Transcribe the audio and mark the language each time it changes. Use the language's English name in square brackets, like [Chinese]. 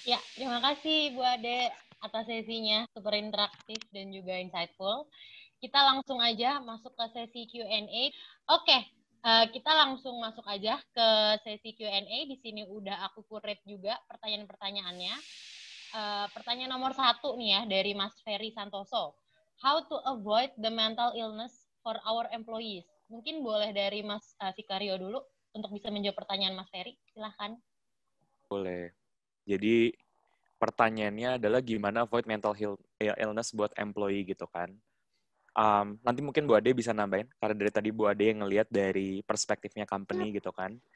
[Indonesian] Ya, terima kasih Bu Ade atas sesinya, super interaktif dan juga insightful. Kita langsung aja masuk ke sesi Q&A. Oke, kita langsung masuk aja ke sesi Q&A. Di sini udah aku curate juga pertanyaan-pertanyaannya. Pertanyaan nomor 1 nih ya, dari Mas Ferry Santoso. [English] How to avoid the mental illness for our employees? [Indonesian] Mungkin boleh dari Mas Vikario dulu untuk bisa menjawab pertanyaan Mas Ferry. Silahkan. Boleh. Jadi pertanyaannya adalah gimana avoid mental illness buat employee gitu kan. Nanti mungkin Bu Ade bisa nambahin, karena dari tadi Bu Ade ngelihat dari perspektifnya company gitu kan.